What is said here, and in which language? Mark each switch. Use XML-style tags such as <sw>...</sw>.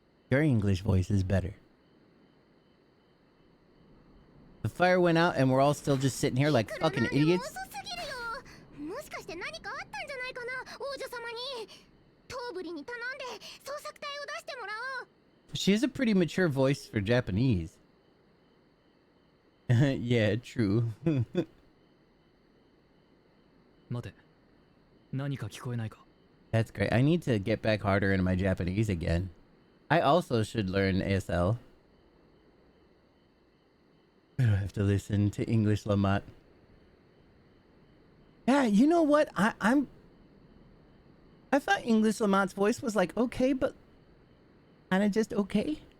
<en>Your English voice is better. The fire went out and we're all still just sitting here like fucking idiots.</en> <ja>もしかして何かあったんじゃないかな、王女様に。トーブリに頼んで捜索隊を出してもらおう。</ja> <en>She has a pretty mature voice for Japanese. Yeah, true.</en> <ja>待て、何か聞こえないか？</ja> <en>That's great. I need to get back harder into my Japanese again. I also should learn ASL. I don't have to listen to English Lamont. Yeah, you know what? I thought English Lamont's voice was like okay, but kind of just okay.</en>